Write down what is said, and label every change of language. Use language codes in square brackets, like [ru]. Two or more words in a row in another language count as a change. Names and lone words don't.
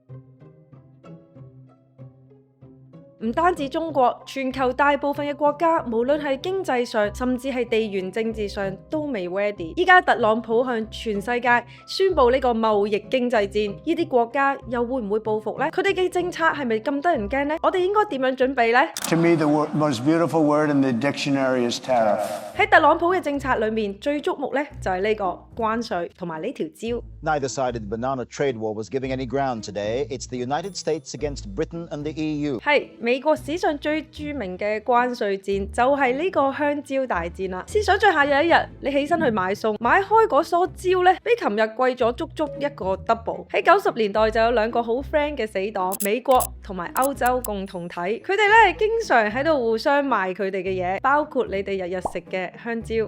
[yue] 唔單止中國，全球大部分嘅國家，無論係經濟上，甚至係地緣政治上，都未 ready。依家特朗普向全世界宣布呢個貿易經濟戰，呢啲國家又會唔會報復呢？佢哋嘅政策係咪咁得人驚呢？我哋應該點樣準備呢？ [en] To me, the most beautiful word in the dictionary is tariff. [yue] 喺特朗普嘅政策裏面，最矚目咧就係呢個關稅同埋呢條招。 [en] Neither side of the banana trade war was giving any ground today. It's the United States against Britain and the EU. [yue] 係美國史上最著名嘅關稅戰，就係呢個香蕉大戰啦。試想像下有一日，你起身去買餸，買開嗰梳蕉咧，比琴日貴咗足足一個 double。喺90年代就有兩個好 friend 嘅死黨，美國同埋歐洲共同體，佢哋咧經常喺度互相賣佢哋嘅嘢，包括你哋日日食嘅香蕉。